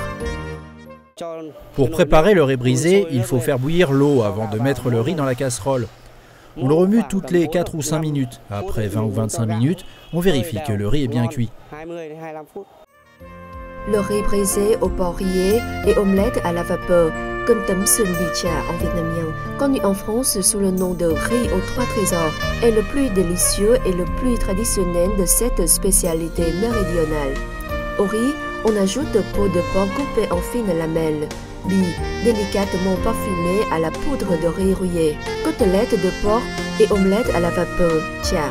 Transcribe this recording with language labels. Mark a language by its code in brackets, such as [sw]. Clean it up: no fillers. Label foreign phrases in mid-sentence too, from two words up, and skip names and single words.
[fr] Pour préparer le riz brisé, il faut faire bouillir l'eau avant de mettre le riz dans la casserole. On le remue toutes les 4 ou 5 minutes. Après 20 ou 25 minutes, on vérifie que le riz est bien cuit. Le riz brisé au porc rillé et omelette à la vapeur, [vi] cơm tấm sườn bì chả [fr] en vietnamien, connu en France sous le nom de riz aux 3 trésors, est le plus délicieux et le plus traditionnel de cette spécialité méridionale. Au riz, on ajoute peau de porc coupée en fines lamelles, bie délicatement parfumée à la poudre de riz rouillé, côtelettes de porc et omelette à la vapeur, chả.